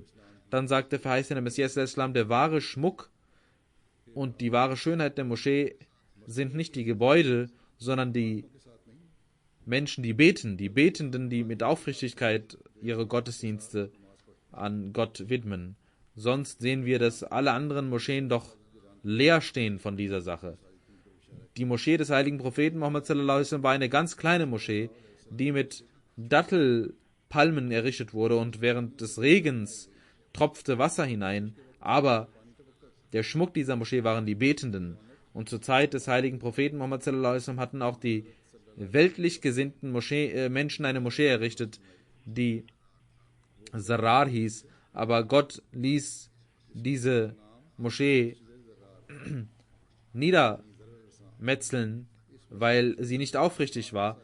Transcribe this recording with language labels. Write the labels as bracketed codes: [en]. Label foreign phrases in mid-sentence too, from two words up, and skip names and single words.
[de] Dann sagt der verheißene Messias al-Islam, der wahre Schmuck und die wahre Schönheit der Moschee sind nicht die Gebäude, sondern die Menschen, die beten, die Betenden, die mit Aufrichtigkeit ihre Gottesdienste an Gott widmen. Sonst sehen wir, dass alle anderen Moscheen doch leer stehen von dieser Sache. Die Moschee des heiligen Propheten Muhammad [ar] صلى الله عليه وسلم [de] war eine ganz kleine Moschee, die mit Dattelpalmen errichtet wurde und während des Regens tropfte Wasser hinein, aber der Schmuck dieser Moschee waren die Betenden. Und zur Zeit des heiligen Propheten Muhammad [ar] صلى الله عليه وسلم [de] hatten auch die weltlich gesinnten Menschen eine Moschee errichtet, die Zarar hieß, aber Gott ließ diese Moschee niedermetzeln, weil sie nicht aufrichtig war.